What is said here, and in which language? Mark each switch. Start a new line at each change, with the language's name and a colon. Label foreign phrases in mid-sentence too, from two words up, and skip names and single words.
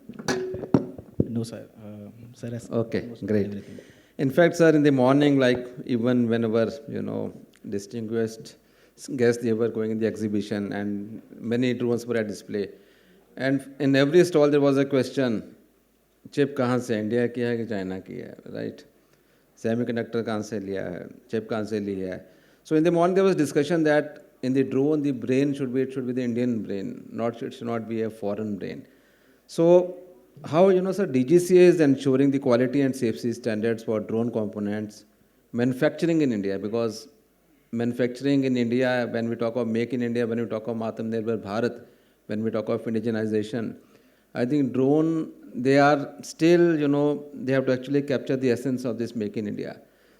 English: No, sir. Sir has okay, great. In fact, sir, in the morning, like even whenever, distinguished guests, they were going in the exhibition and many drones were at display. And in every stall, there was a question,
Hindi: चिप कहाँ से, इंडिया की है कि चाइना की है,
English: right?
Hindi: सेमीकंडक्टर कहाँ से लिया है, चिप कहाँ से लिया है.
English: So in the morning, there was discussion that in the drone, the brain should be the Indian brain, it should not be a foreign brain. So how, sir, DGCA is ensuring the quality and safety standards for drone components, manufacturing in India, because manufacturing in India, when we talk of Make in India, when we talk of Atmanirbhar Bharat, when we talk of indigenization, I think drone, they are still, they have to actually capture the essence of this Make in India.